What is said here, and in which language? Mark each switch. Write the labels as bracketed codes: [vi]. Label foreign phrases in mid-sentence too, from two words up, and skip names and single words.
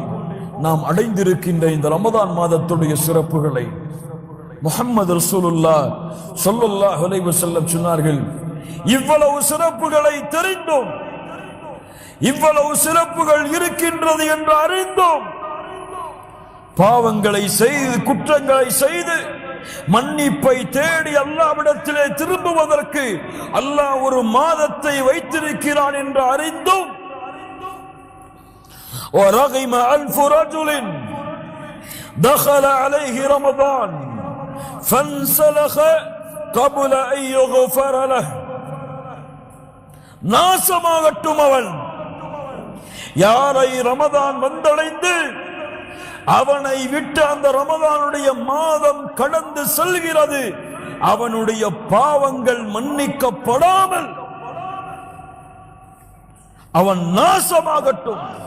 [ta] நாம் அடைந்திருக்கின்ற இந்த ரமதான் மாதத்துடைய சிறப்புகளை முஹம்மது ரசூலுல்லாஹ் [ar] صلى الله عليه وسلم [ta] சொன்னார்கள், இவ்வளவு சிறப்புகளை தெரிந்தும், இவ்வளவு சிறப்புகள் இருக்கின்றது என்று அறிந்தும், பாவங்களை செய்து குற்றங்களை செய்து மன்னிப்பை தேடி அல்லாஹ்விடத்திலே திரும்புவதற்கு அல்லாஹ் ஒரு மாதத்தை வைத்திருக்கிறான் என்று அறிந்தும், [ar] وَرَغِمَ أَنْفُ رَجُلٍ دَخَلَ عَلَيْهِ رَمَضَانَ فَانْسَلَخَ قَبْلَ أَنْ يُغْفَرَ لَهُ, [ta] நாசமாகட்டும் அவன், யாரை ரமதான் வந்தடைந்து அவனை விட்டு அந்த ரமதானுடைய மாதம் கடந்து செல்கிறது, அவனுடைய பாவங்கள் மன்னிக்கப்படாமல் அவன் நாசமாகட்டும்.